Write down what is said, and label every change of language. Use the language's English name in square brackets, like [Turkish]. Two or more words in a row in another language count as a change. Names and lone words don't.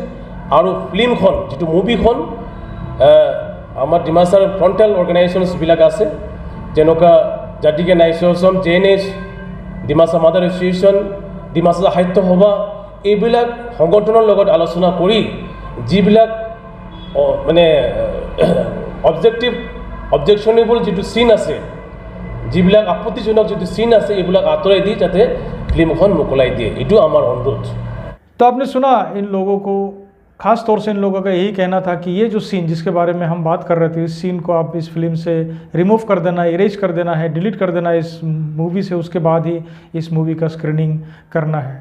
[Assamese] আৰু ফিল্মখন যিটো মুভিখন আমাৰ ডিমাচাৰ ফ্ৰণ্টেল অৰ্গেনাইজেশ্যনছবিলাক আছে, যেনেকুৱা জাতিকে নাইচম JNH, ডিমাচা মাদাৰ এছ'চিয়েশ্যন, ডিমাচা সাহিত্য সভা, এইবিলাক সংগঠনৰ লগত আলোচনা কৰি যিবিলাক মানে অবজেকশ্যনেবল যিটো চিন আছে, যিবিলাক আপত্তিজনক যিটো চিন আছে, এইবিলাক আঁতৰাই দি যাতে ফিল্ম মোকলাই দিয়ে, [Hindi] ये हमारा अनुरोध। तो आपने सुना इन लोगों को, ख़ास तौर से इन लोगों का यही कहना था कि ये जो सीन जिसके बारे में हम बात कर रहे थे, इस सीन को आप इस फिल्म से रिमूव कर देना, इरेज कर देना है, डिलीट कर देना है इस मूवी से, उसके बाद ही इस मूवी का स्क्रीनिंग करना है।